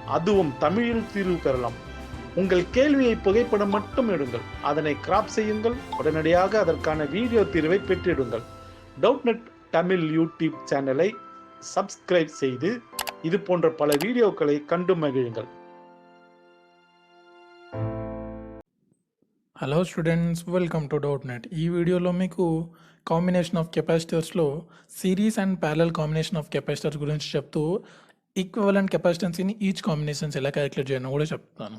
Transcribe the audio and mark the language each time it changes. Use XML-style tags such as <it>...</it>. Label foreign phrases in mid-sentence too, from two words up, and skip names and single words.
<ta>அதுவும் தமிழில் தீர்வு பெறலாம். உங்கள் கேள்வியை புகைப்படம் மட்டும் எடுங்கள், அதனை கிராப் செய்யுங்கள், உடனடியாக அதற்கான வீடியோ தீர்வை பெற்றிடுங்கள். டவுட்நெட் தமிழ் யூடியூப் சேனலை சப்ஸ்கிரைப் செய்து இது போன்ற பல வீடியோக்களை கண்டு மகிழுங்கள்.</ta> <en>Hello students, welcome to Doubt Net.</en> <te>ఈ వీడియోలో మీకు</te> <en>combination of capacitors series and parallel combination of capacitors</en> <te>గురించి చెప్తూ</te> <en>equivalent capacitance in each combinations</en> <te>ఎలా క్యాలిక్యులేట్ చేయడం కూడా చెప్తాను.</te>